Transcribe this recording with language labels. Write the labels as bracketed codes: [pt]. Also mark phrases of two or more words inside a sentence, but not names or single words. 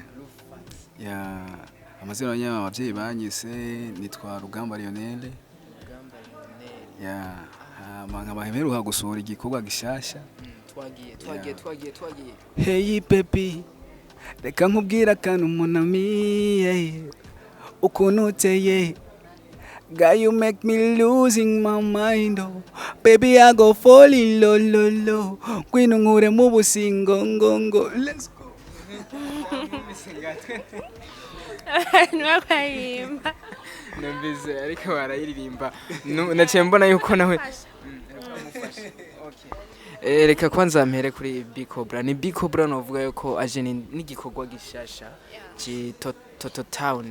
[rn] Ya amazina y'aba abavyeyi banyise nitwa Rugamba Lionel. Ya nkaba hemeruka gusura igikorwa gishasha. Twagiye. [en] Hey baby, [rn] reka nkubwira kantu munami, ukuntu uteye. [en] Girl, you make me losing my mind, oh. Baby, I go fall in lo. [rn] Kwino nkure mu busingo ngo. [en] Let's go. [rn] Niwe kwayimba. Nambize ariko barayiririmba. Naciye mbona yuko nawe reka kwanza mpere kuri Cobra. Ni Cobra novuga yuko aje n'igikorwa gishasha ci Toto Town.